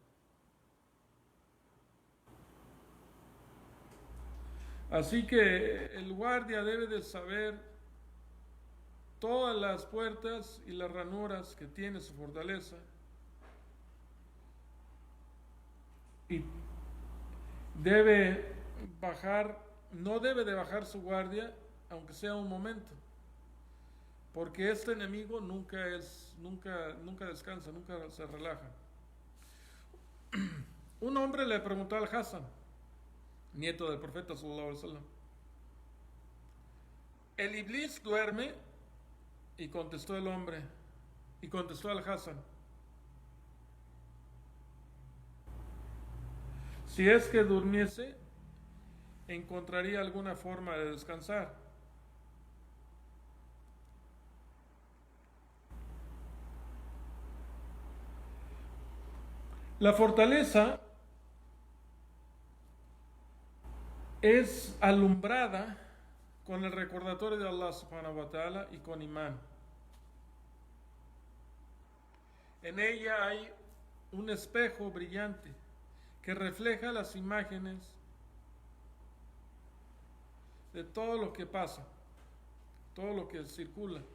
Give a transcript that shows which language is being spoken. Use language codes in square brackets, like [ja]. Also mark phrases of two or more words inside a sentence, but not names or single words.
[es] Así que el guardia debe de saber todas las puertas y las ranuras que tiene su fortaleza y debe bajar, no debe de bajar su guardia aunque sea un momento, porque este enemigo nunca descansa, nunca se relaja. Un hombre le preguntó al Hassan, nieto del profeta [ar] صلى الله عليه وسلم, [es] ¿el Iblis duerme? Y contestó el hombre, y contestó al Hassan, si es que durmiese, encontraría alguna forma de descansar. La fortaleza es alumbrada con el recordatorio de Allah [ar] سبحانه وتعالى [es] y con imán. En ella hay un espejo brillante que refleja las imágenes de todo lo que pasa, todo lo que circula.